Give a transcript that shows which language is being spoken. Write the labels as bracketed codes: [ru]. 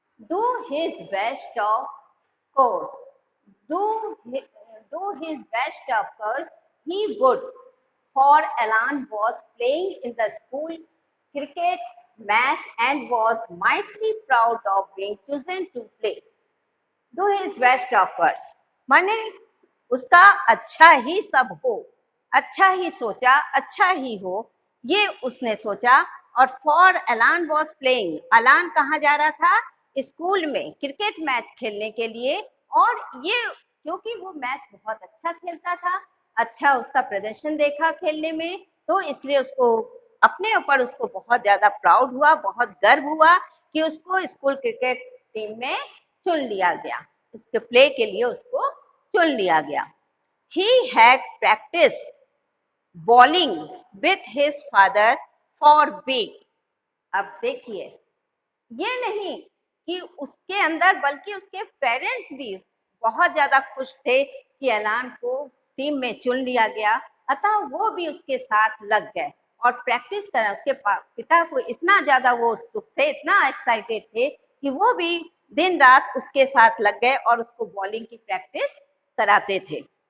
[en] Do his best of course, do his best of course he would, for Alan was playing in the school cricket match and was mightily proud of being chosen to play. Do his best of course [hi] माने उसका अच्छा ही सब हो, अच्छा ही सोचा, अच्छा ही हो, ये उसने सोचा। और [en] for Alan was playing, [hi] अलान कहाँ जा रहा था, स्कूल में क्रिकेट मैच खेलने के लिए। और ये क्योंकि वो मैच बहुत अच्छा खेलता था, अच्छा उसका प्रदर्शन देखा खेलने में, तो इसलिए उसको अपने ऊपर उसको बहुत ज्यादा प्राउड हुआ, बहुत गर्व हुआ कि उसको स्कूल क्रिकेट टीम में चुन लिया गया, उसके प्ले के लिए उसको चुन लिया गया। [en] He had practiced bowling with his father for weeks. [hi] अब देखिए, ये नहीं कि उसके अंदर बल्कि उसके पेरेंट्स भी बहुत ज्यादा खुश थे कि अलान को टीम में चुन लिया गया, अतः वो भी उसके साथ लग गए और प्रैक्टिस करा। उसके पिता को इतना ज्यादा वो उत्सुक थे, इतना एक्साइटेड थे कि वो भी दिन रात उसके साथ लग गए और उसको बॉलिंग की प्रैक्टिस कराते थे।